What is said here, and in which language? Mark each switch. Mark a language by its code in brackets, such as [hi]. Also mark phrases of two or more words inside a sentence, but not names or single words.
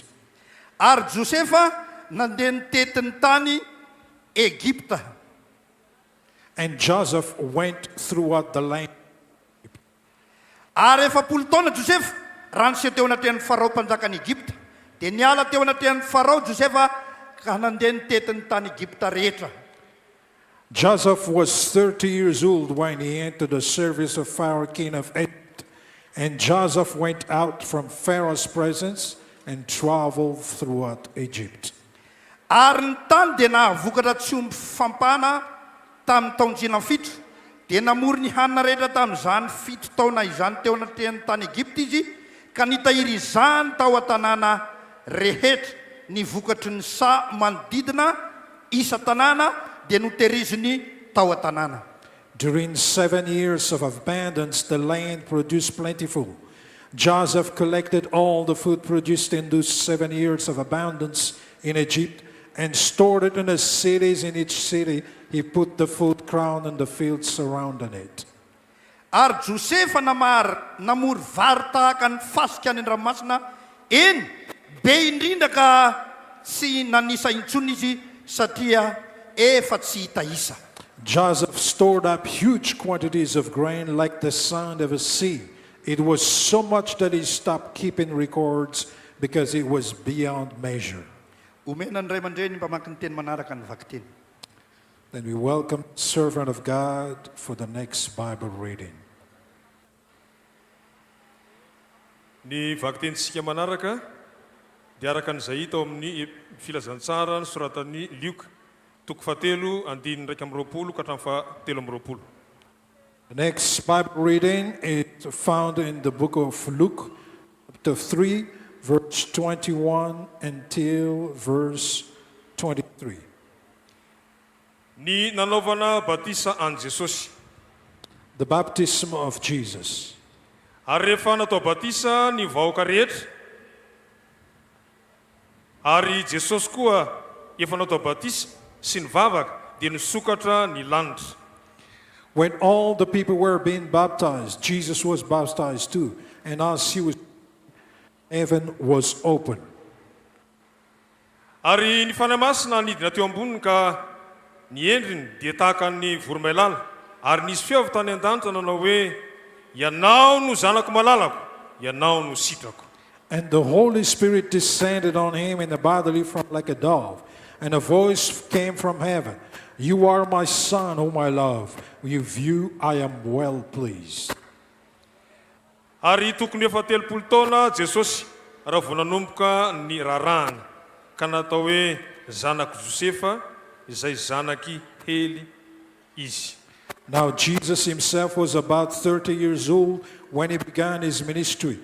[mg] Ary Josefa nandeha nitetiny tany Egipta. [en] And Joseph went throughout the land. [mg] Ary efapolo taona Josefa raha niseho teo anatin'ny Farao mpanjakany Egipta, dia niala teo anatin'ny Farao Josefa ka nandeha nitetiny tany Egipta rehetra. [en] Joseph was 30 years old when he entered the service of Pharaoh, king of Egypt. And Joseph went out from Pharaoh's presence and traveled throughout Egypt. [mg] Ary ny tany dia nahavokatra tsy omby fampana tamin'ny taonjina fito, dia namory ny hanina rehetra tamin'izany fito taona izany teo anatin'ny tany Egipta izy, ka nitahiry izany tao an-tanàna rehetra. Ny vokatry ny sa manodidina isa tanàna dia notehiriziny tao an-tanàna. [en] During 7 years of abundance, the land produced plentiful. Joseph collected all the food produced in those 7 years of abundance in Egypt and stored it in the cities. In each city, he put the food crown in the fields surrounding it. [mg] Ary Josefa namory vary tahaka ny fasika any an-dranomasina, eny be indrindra ka tsy nanisa intsony izy satria efa tsy hita isa. [en] Joseph stored up huge quantities of grain like the sand of a sea. It was so much that he stopped keeping records because it was beyond measure. [mg] Omena ny ray aman-dreny mba maka ny teny manaraka ny vaky teny. [en] Then we welcome the servant of God for the next Bible reading. [mg] Ny vaky tenitsika manaraka dia araka an'izay hita ao amin'ny filazantsara ny soratan'ny Lioka, toko fahatelo andininy raika amby roapolo ka hatramin'ny fahatelo amby roapolo. [en] The next Bible reading is found in the book of Luke, chapter 3, verse 21 until verse 23. [mg] Ny nanaovana batisa an Jesosy. [en] The baptism of Jesus. [mg] Ary rehefa natao batisa ny vahoaka rehetra, ary Jesosy koa efa natao batisa sy ny vavaka dia nisokatra ny lanitra. [en] When all the people were being baptized, Jesus was baptized too. And as he was, heaven was open. [mg] Ary ny fanahy masina nidina teo amboniny ka ny endriny dia tahaka ny voromailala, ary nisy feo avy tany an-danitra nanao hoe ianao no zanako malalako, ianao no sitrako. [en] And the Holy Spirit descended on him in a bodily form like a dove, and a voice came from heaven. You are my son, whom I love. With you I am well pleased. [mg] Ary tokony efa 30 taona Jesosy raha vao nanomboka ny rarahana ka natao hoe zanako Josefa, izay zanaky hely izy. [en] Now Jesus himself was about 30 years old when he began his ministry.